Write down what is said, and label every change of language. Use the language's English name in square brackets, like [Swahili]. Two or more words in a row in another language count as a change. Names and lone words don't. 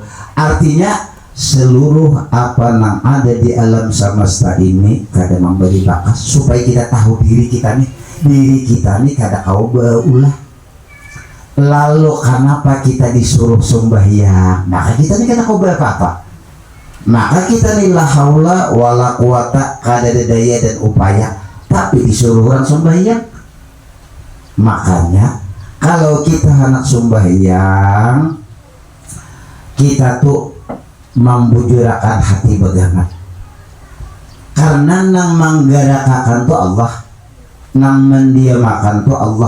[Banjar] Artinya seluruh apa yang ada di alam semesta ini kada memberi bakas supaya kita tahu diri kita nih kada kau berulah. Lalu kenapa kita disuruh sembahyang? Maka kita nih kada kau berapa-apa. Maka kita nih [Arabic] لا حول ولا قوة, [Banjar] kada ada daya dan upaya, tapi disuruh orang sembahyang. Makanya kalau kita hendak sembahyang, kita tuh membujurakan hati bagaimana, karena nang menggerakkan tuh Allah, nang mendiamakan tuh Allah.